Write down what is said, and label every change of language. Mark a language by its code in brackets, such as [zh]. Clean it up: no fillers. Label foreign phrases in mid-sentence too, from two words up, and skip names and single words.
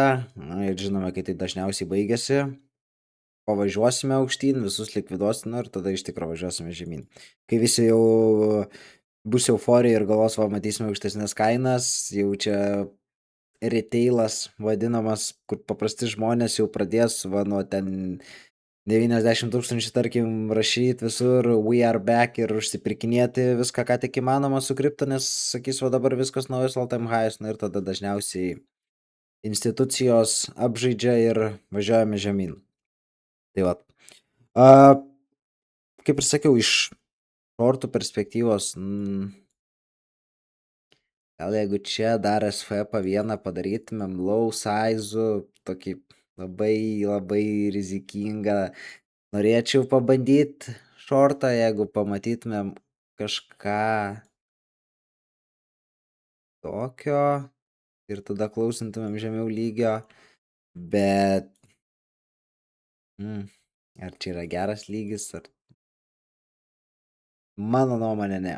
[lt] Na ir žinome, kai tai dažniausiai baigėsi. Pavažiuosime aukštyn, visus likviduosime ir tada iš tikro važiuosime žemyn. Kai visi jau bus euforija ir galvos, va, matysime aukštesnės kainas, jau čia retailas vadinamas, kur paprasti žmonės jau pradės, va, nuo ten 90 tūkstančių, tarkim, rašyt visur [en] we are back [lt] ir užsipirkinėti viską, ką tik įmanoma su kripto, nes sakys, va dabar viskas naujas [en] all time highs, [lt] na ir tada dažniausiai institucijos apžaidžia ir važiuojame žemyn. Tai va. Kaip ir sakiau, iš šortų perspektyvos, gal jeigu čia dar SFP vieną padarytumėm [en] low size, [lt] tokį labai rizikingą, norėčiau pabandyt šortą, jeigu pamatytumėm kažką tokio ir tada klausintumėm žemiau lygio, bet ar čia yra geras lygis, ar mano nuomonė ne.